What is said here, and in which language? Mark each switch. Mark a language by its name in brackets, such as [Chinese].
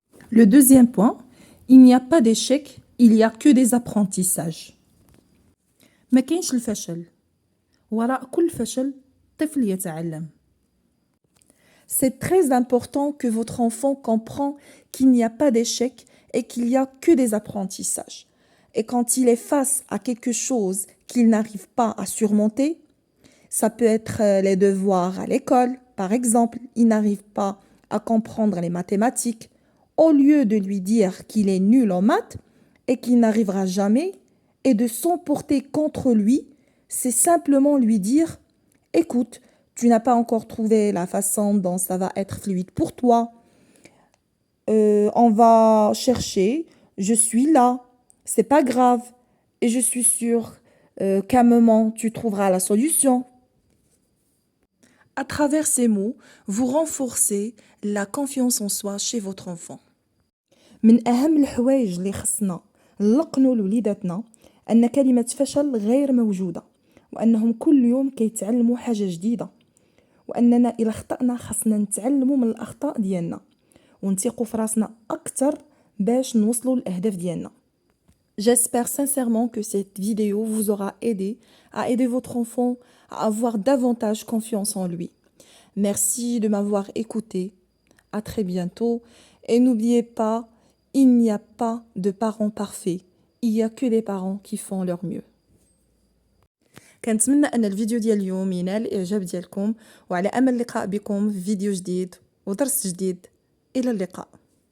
[French] Le deuxième point, il n'y a pas d'échec, il y a que des apprentissages. [Arabic] ما كاينش الفشل، وراء كل فشل طفل يتعلم. [French] C'est très important que votre enfant comprend qu'il n'y a pas d'échec et qu'il n'y a que des apprentissages. Et quand il est face à quelque chose qu'il n'arrive pas à surmonter, ça peut être les devoirs à l'école, par exemple, il n'arrive pas à comprendre les mathématiques. Au lieu de lui dire qu'il est nul en maths et qu'il n'arrivera jamais, et de s'emporter contre lui, c'est simplement lui dire, écoute, tu n'as pas encore trouvé la façon dont ça va être fluide pour toi. On va chercher, je suis là, c'est pas grave, et je suis sûre qu'à un moment tu trouveras la solution. À travers ces mots, vous renforcez la confiance en soi chez votre enfant. [Arabic] من أهم الحوايج اللي خصنا نلقنوا لوليداتنا أن كلمة فشل غير موجودة وأنهم كل يوم كيتعلموا حاجة جديدة وأننا إلا خطأنا خصنا نتعلموا من الأخطاء ديالنا ونثيقوا في راسنا أكثر باش نوصلوا للأهداف ديالنا. [French] J'espère sincèrement que cette vidéo vous aura aidé à aider votre enfant à avoir davantage confiance en lui. Merci de m'avoir écouté. À très bientôt. Et n'oubliez pas, il n'y a pas de parents parfaits. Il n'y a que des parents qui font leur mieux. [Arabic] كنتمنى أن الفيديو ديال اليوم ينال الإعجاب ديالكم وعلى أمل اللقاء بكم في فيديو جديد ودرس جديد. إلى اللقاء.